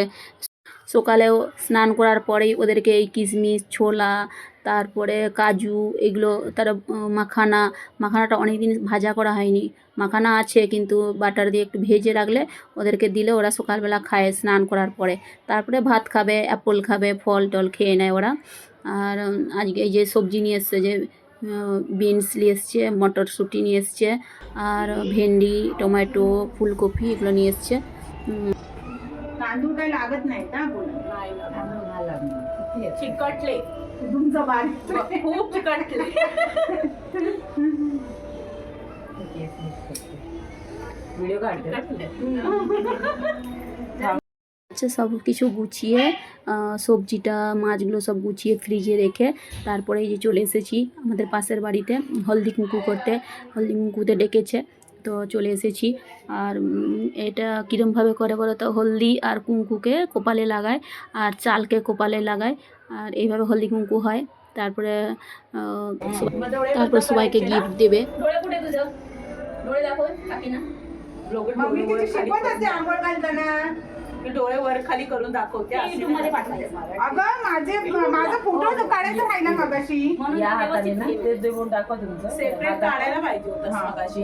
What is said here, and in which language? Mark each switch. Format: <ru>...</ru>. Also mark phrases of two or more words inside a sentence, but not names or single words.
<bn>সকালেও স্নান করার পরেই ওদেরকে এই কিশমিশ, ছোলা, তারপরে কাজু, এগুলো তারা মাখানাটা অনেক দিন ভাজা করা হয়নি, মাখানা আছে কিন্তু বাটার দিয়ে একটু ভেজে রাখলে ওদেরকে দিলে ওরা সকালবেলা খায় স্নান করার পরে। তারপরে ভাত খাবে, অ্যাপল খাবে, ফল টল খেয়ে নেয় ওরা। আর আজকে এই যে সবজি নিয়ে এসছে, যে বিনস নিয়ে এসছে, মটরশুঁটি নিয়ে এসছে, আর ভেন্ডি, টমেটো, ফুলকপি এগুলো নিয়ে এসছে।</bn> <mr>तांदूळ काही लागत नाही ना बोला नाही तांदूळ नाही लागणार चिकटले तुमचं बारीक खूप चिकटले व्हिडिओ काढते</mr> <bn>আচ্ছা, সব কিছু গুছিয়ে সবজিটা মাছগুলো সব গুছিয়ে ফ্রিজে রেখে তারপরে এই যে চলে এসেছি আমাদের পাশের বাড়িতে হলদি কুমকু করতে। হলদি কুমকুতে ডেকেছে, তো চলে এসেছি। আর এটা কীরমভাবে করে বলো তো, হলদি আর কুমকুকে কপালে লাগায় আর চালকে কপালে লাগায়, আর এইভাবে হলদি কুমকু হয়। তারপরে সবাইকে গিফট দেবে।</bn> <mr>डोळे वर खाली करून दाखवते अगं माझा फोटो काढायचा राहिला मगाशी, या हाताने ना ते देऊन दाखवा तुमचं सेपरेट काढायला पाहिजे होतं मगाशी.</mr>